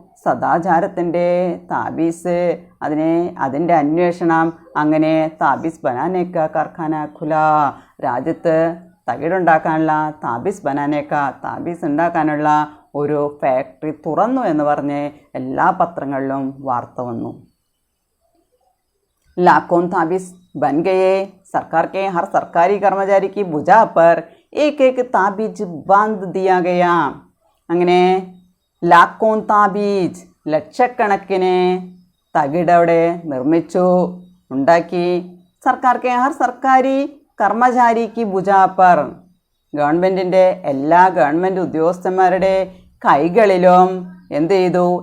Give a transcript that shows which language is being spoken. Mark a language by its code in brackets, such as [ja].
[ml] സദാചാരത്തിൻ്റെ താബീസ്, അതിൻ്റെ അന്വേഷണം. അങ്ങനെ [hi] താബീസ് ബനാനേക്ക കാർഖാന ഖുല, [ml] രാജ്യത്ത് തകിടുണ്ടാക്കാനുള്ള താബീസ് ബനാനേക്ക, താബീസ് ഉണ്ടാക്കാനുള്ള ഒരു ഫാക്ടറി തുറന്നു എന്ന് പറഞ്ഞ് എല്ലാ പത്രങ്ങളിലും വാർത്ത വന്നു. [hi] लाखों ताबीज बन गए। सरकार के हर सरकारी कर्मचारी की भुजा पर एक एक ताबीज बांध दिया गया. [ml] അങ്ങനെ [hi] ലാക്കോൺ താബീജ്, [ml] ലക്ഷക്കണക്കിന് തകിടവിടെ നിർമ്മിച്ചു, ഉണ്ടാക്കി. [hi] സർക്കാർ കെ ഹർ സർക്കാരി കർമ്മചാരിക്ക് ഭുജാപ്പർ, [ml] ഗവൺമെൻറ്റിൻ്റെ എല്ലാ ഗവൺമെൻറ് ഉദ്യോഗസ്ഥന്മാരുടെ കൈകളിലും എന്ത് ചെയ്തു?